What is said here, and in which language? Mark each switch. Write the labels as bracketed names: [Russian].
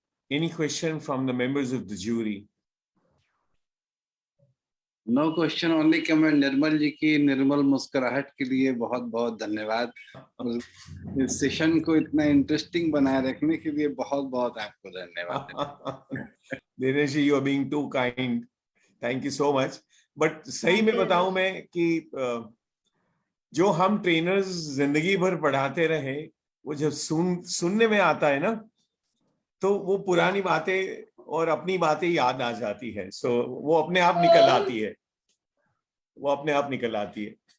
[English] Any question from the members of the jury? No question, only comment. [Hindi] निर्मल जी की निर्मल मुस्कुराहट के लिए बहुत बहुत धन्यवाद. इस सेशन को इतना इंटरेस्टिंग बनाए रखने के लिए बहुत बहुत आपको धन्यवाद. [English] Dinesh ji, you are being too kind. Thank you so much. [Hindi] But सही में बताऊं मैं कि जो हम ट्रेनर्स जिंदगी भर पढ़ाते रहे, वो जब सुनने में आता है ना, तो वो पुरानी बातें और अपनी बातें याद आ जाती है. सो वो अपने आप निकल आती है, वो अपने आप निकल आती है.